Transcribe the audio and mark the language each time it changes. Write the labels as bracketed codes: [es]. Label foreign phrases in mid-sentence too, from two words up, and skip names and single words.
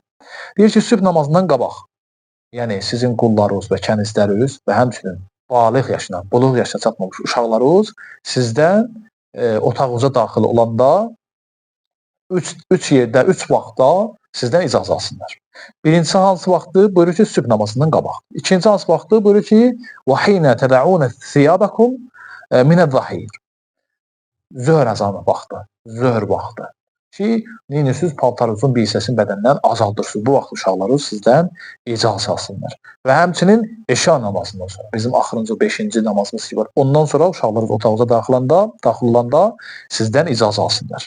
[az] Deyir ki, sübh namazından qabaq, yəni sizin qullarınız və kənizləriniz və həmçinin baliq yaşına, buluq yaşına çatmamış uşaqlarınız sizdən otağınıza daxil olanda 3 yerdə, 3 vaxtda sizdən icazə alsınlar. Birincisi hansı vaxtdır? Buyurur ki, sübh namazından qabaq. İkinci hansı vaxtdır? Buyurur ki, [ar] وَحِينَ تَدَعُونَ ثِيَابَكُمْ مِنَ الظَّهِيرِ. [az] Zöhr əzanı vaxtı, zöhr vaxtı. ki, neyinirsiniz, paltarınızın bir hissəsini bədəndən azaldırsınız. Bu vaxt uşaqları sizdən icazə alsınlar. Və həmçinin eşya namazından sonra, bizim axırıncı 5-ci namazımız ki var, ondan sonra uşaqlarınız otağınıza daxil olanda sizdən icazə alsınlar.